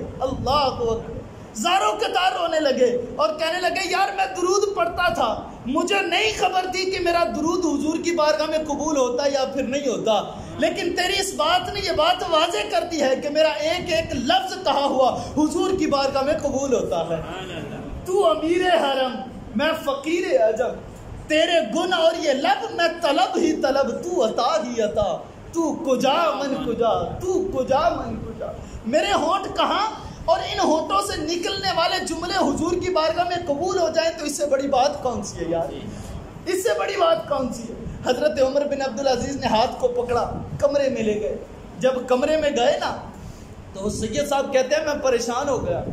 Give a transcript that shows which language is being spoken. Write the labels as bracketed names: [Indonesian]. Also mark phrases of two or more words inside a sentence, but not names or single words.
[Urdu] اللہ اکبر، زاروں قطار رونے لگے اور کہنے لگے یار میں درود پڑھتا تھا، مجھے نہیں خبر تھی کہ میرا درود حضور کی بارگاہ میں قبول ہوتا یا پھر نہیں ہوتا، لیکن تیری اس بات نے یہ بات واضح کر دی ہے کہ میرا ایک ایک لفظ کہا ہوا حضور کی بارگاہ میں قبول ہوتا ہے. تو امیر حرم، میں فقیر عجم، تیرے گن اور یہ لب میں طلب ہی طلب، تو عطا ہی عطا، [Persian] تو کجا من کجا، تو کجا من کجا. [Urdu] میرے ہونٹ کہاں اور ان ہونٹوں سے نکلنے والے جملے حضور کی بارگاہ میں قبول ہو جائیں تو اس سے بڑی بات کون سی ہے یار، اس سے بڑی بات کون سی ہے. حضرت عمر بن عبدالعزیز نے ہاتھ کو پکڑا، کمرے میں لے گئے. جب کمرے میں گئے نا تو سید صاحب کہتے ہیں میں پریشان ہو گیا.